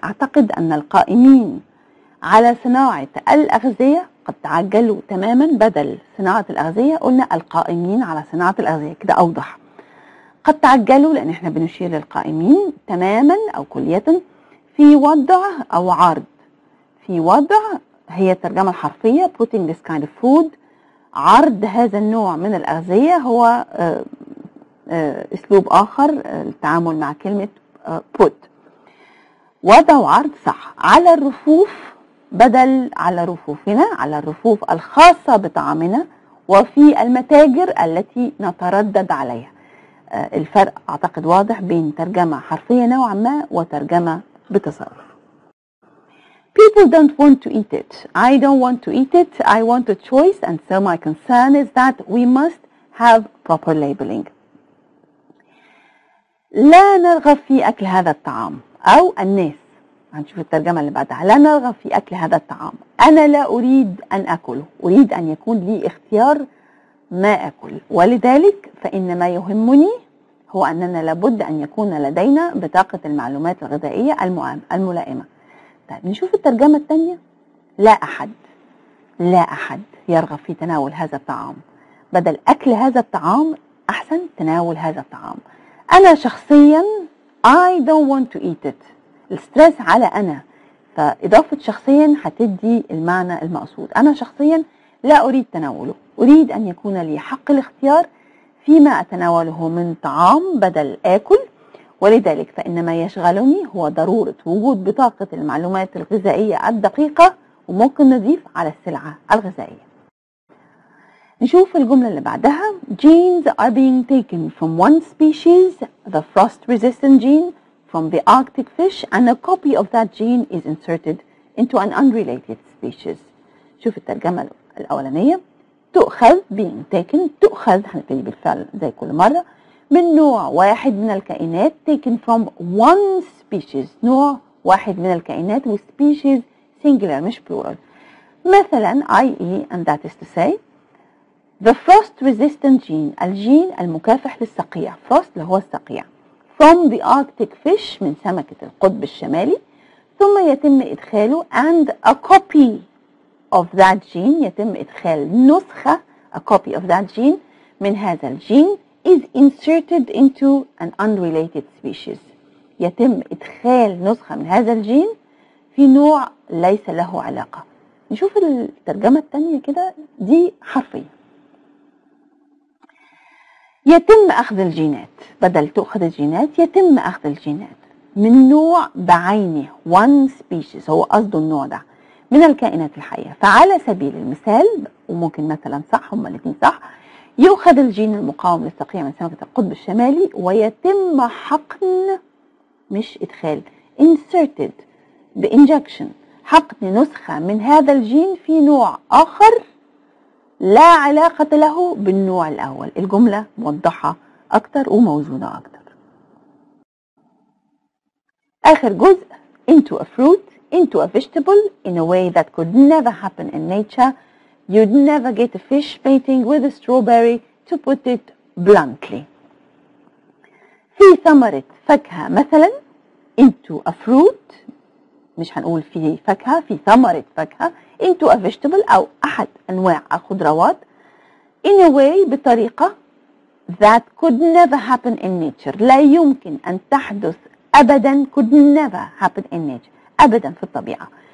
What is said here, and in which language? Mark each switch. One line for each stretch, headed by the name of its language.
Arabic: أعتقد أن القائمين على صناعة الأغذية قد تعجلوا تماما. بدل صناعة الأغذية قلنا القائمين على صناعة الأغذية كده أوضح. قد تعجلوا لأن احنا بنشير للقائمين تماما أو كلية في وضع أو عرض. في وضع هي الترجمة الحرفية
English: putting this kind of food.
Arabic: عرض هذا النوع من الأغذية هو أسلوب آخر التعامل مع كلمة put. وضع وعرض صح على الرفوف بدل على رفوفنا، على الرفوف الخاصة بطعامنا وفي المتاجر التي نتردد عليها. الفرق أعتقد واضح بين ترجمة حرفية نوعا ما وترجمة بتصرف.
English: People don't want to eat it. I don't want to eat it. I want a choice and so my concern is that we must have proper labeling.
Arabic: لا نرغب في أكل هذا الطعام أو الناس. هنشوف الترجمة اللي بعدها. لا نرغب في أكل هذا الطعام. أنا لا أريد أن أكله. أريد أن يكون لي اختيار ما أكل. ولذلك فإن ما يهمني هو أننا لابد أن يكون لدينا بطاقة المعلومات الغذائية الملائمة. طيب نشوف الترجمة الثانية. لا أحد يرغب في تناول هذا الطعام. بدل أكل هذا الطعام أحسن تناول هذا الطعام. أنا شخصيا
English: I don't want to eat it.
Arabic: الستريس على أنا، فإضافة شخصيا هتدي المعنى المقصود. أنا شخصيا لا أريد تناوله. أريد أن يكون لي حق الاختيار فيما أتناوله من طعام بدل آكل. ولذلك فإن ما يشغلني هو ضرورة وجود بطاقة المعلومات الغذائية الدقيقة وممكن نضيف على السلعة الغذائية. نشوف الجملة اللي بعدها.
English: Genes are being taken from one species, the frost-resistant gene, from the Arctic fish, and a copy of that gene is inserted into an unrelated species.
Arabic: شوف الترجمة الأولانية. تؤخذ
English: being taken.
Arabic: تؤخذ هنبتدي بالفعل زي كل مرة من نوع واحد من الكائنات.
English: taken from one species.
Arabic: نوع واحد من الكائنات و
English: species singular
Arabic: مش
English: plural.
Arabic: مثلا
English: i.e. and that is to say the frost-resistant gene.
Arabic: الجين المكافح للصقيع. frost اللي هو الصقيع.
English: from the Arctic fish
Arabic: من سمكة القطب الشمالي. ثم يتم إدخاله
English: and a copy of that gene.
Arabic: يتم إدخال نسخة
English: a copy of that gene
Arabic: من هذا الجين
English: is inserted into an unrelated species.
Arabic: يتم إدخال نسخة من هذا الجين في نوع ليس له علاقة. نشوف الترجمة الثانية كده دي حرفية. يتم أخذ الجينات. بدل تأخذ الجينات يتم أخذ الجينات. من نوع بعينه
English: one species،
Arabic: هو قصده النوع ده من الكائنات الحية. فعلى سبيل المثال، وممكن مثلا صح، هما الاثنين صح، يؤخذ الجين المقاوم للصقيع من سمكة القطب الشمالي ويتم حقن، مش إدخال، inserted بinjection، حقن نسخة من هذا الجين في نوع آخر لا علاقة له بالنوع الأول. الجملة موضحة أكتر وموزونة أكتر.
English: آخر جزء into a fruit, into a vegetable in a way that could never happen in nature. You'd never get a fish mating with a strawberry, to put it bluntly.
Arabic: في ثمرة فاكهة مثلا
English: into a fruit،
Arabic: مش هنقول في فاكهة، في ثمرة فاكهة
English: into a vegetable
Arabic: أو أحد أنواع الخضروات
English: in a way
Arabic: بطريقة
English: that could never happen in nature،
Arabic: لا يمكن أن تحدث أبدا،
English: could never happen in nature،
Arabic: أبدا في الطبيعة.